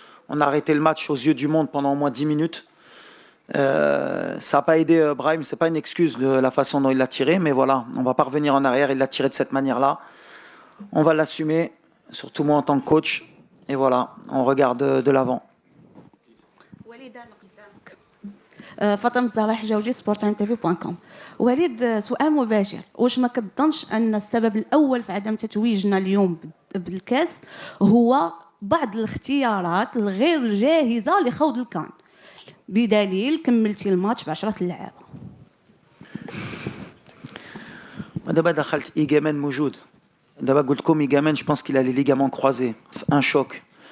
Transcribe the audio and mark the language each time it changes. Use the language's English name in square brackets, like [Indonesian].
[French] On a arrêté le match aux yeux du monde pendant au moins 10 minutes. Ça n'a pas aidé Brahim, c'est pas une excuse de la façon dont il l'a tiré, mais voilà, on va pas revenir en arrière, il l'a tiré de cette manière-là. On va l'assumer, surtout moi en tant que coach, et voilà, on regarde de l'avant. [Arabic] فاطمة الزراح جوجي sportimetv.com. وليد سؤال مباشر، واش ما كتظنش ان السبب الاول في عدم تتويجنا اليوم بالكاس هو بعض الاختيارات الغير جاهزه لخوض الكان، بدليل كملتي الماتش ب10 لعابه؟ دابا دخلت إيجامان موجود. دابا قلت لكم إيجامان, [French] je pense qu'il a les ligaments croisés, un choc.